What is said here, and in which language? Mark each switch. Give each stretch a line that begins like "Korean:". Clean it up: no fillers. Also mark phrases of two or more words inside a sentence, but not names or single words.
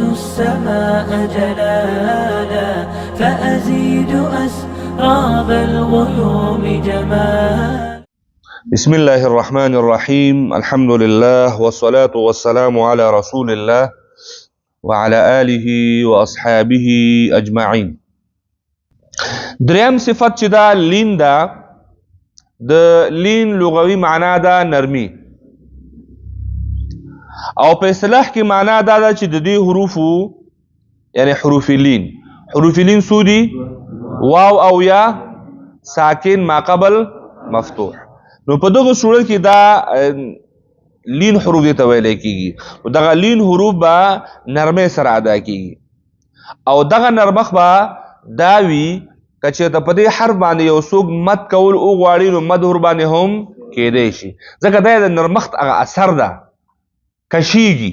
Arabic: السماء جلالا فأزيد أسراب الغيوم جمالا. بسم الله الرحمن الرحيم. الحمد لله والصلاة والسلام على رسول الله وعلى آله وأصحابه أجمعين.
Pashto: دریم صفت چې دا لین دا د لین لغوي معنا دا نرمي، او په اصطلاح کې معنا دا ده چې د دې حروفو یعنی حروف لین سودی واو او یا ساکن ما قبل مفتوح. نو په دغه صورت کې دا لین حروف دي ته ویل کېږي، او دغه لین حروف به نرمۍ سره ادا کېږي، او دغه نرمښت به دا وي که چېرته په دې حرف باندې یو څوک مد کول وغواړي نو مد ورباندې هم کېدی شي، ځکه دا د نرمښت هغه اثر ده، کشیږي.